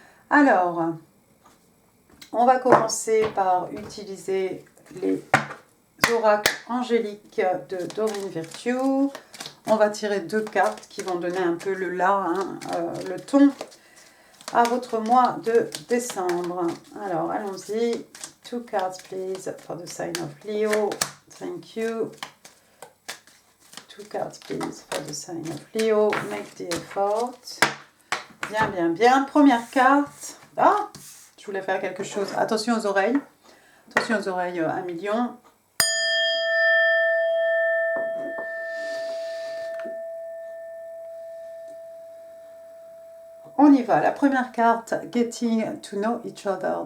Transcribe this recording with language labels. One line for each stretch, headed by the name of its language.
French: Alors, on va commencer par utiliser les oracles angéliques de Doreen Virtue. On va tirer 2 cartes qui vont donner un peu le ton à votre mois de décembre. Alors, allons-y.
English: 2 cards, please, for the sign of Leo. Thank you. 2 cards, please, for the sign of Leo. Make the effort.
French: Bien, bien, bien. Première carte. Ah, je voulais faire quelque chose. Attention aux oreilles. Attention aux oreilles, 1 million. On y va. La première carte,
English: Getting to know each other.